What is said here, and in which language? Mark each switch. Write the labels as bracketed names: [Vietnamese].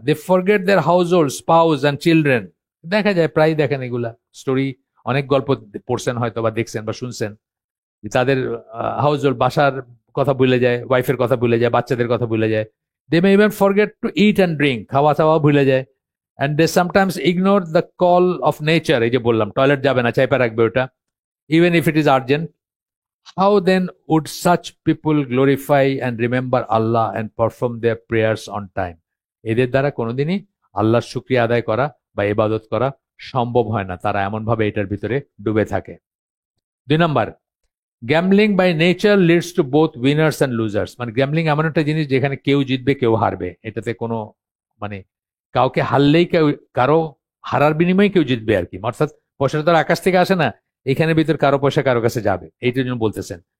[English] they forget their household, spouse and children, [Bangla] দেখা যায় প্রায়, দেখেন এগুলা স্টোরি, অনেক গল্প পড়ছেন হয়তো বা দেখছেন বা শুনছেন, যে তাদের হাউস হোল্ড, বাসার কথা ভুলে যায়, ওয়াইফের কথা ভুলে যায়, বাচ্চাদের কথা ভুলে যায়। [English] they may even forget to eat and drink, [Bangla] খাওয়া দাওয়া ভুলে যায়। [English] and they sometimes ignore the call of nature, [Bangla] এই যে বললাম টয়লেট যাবে না, চাইপা রাখবে ওটা, [English] Even if it is urgent. How then would such people glorify and remember Allah and perform their prayers on time? [Bangla] এদের দ্বারা কোনোদিনই আল্লাহর শুকরিয়া আদায় করা বা ইবাদত করা সম্ভব হয় না, তারা এমন ভাবে এটার ভিতরে ডুবে থাকে। 2 নম্বর, [English] gambling by nature leads to both winners and losers, [Bangla] মানে গ্যামলিং এমন একটা জিনিস যেখানে কেউ জিতবে কেউ হারবে, এটাতে কোনো মানে কাউকে হারলেই কেউ, কারো হারার বিনিময়ে কেউ জিতবে আর কি, অর্থাৎ পয়সাটা তো আর আকাশ থেকে আসে না, এখানের ভিতর কারো পয়সা কারো কাছে যাবে, এইটার জন্য বলতেছেন।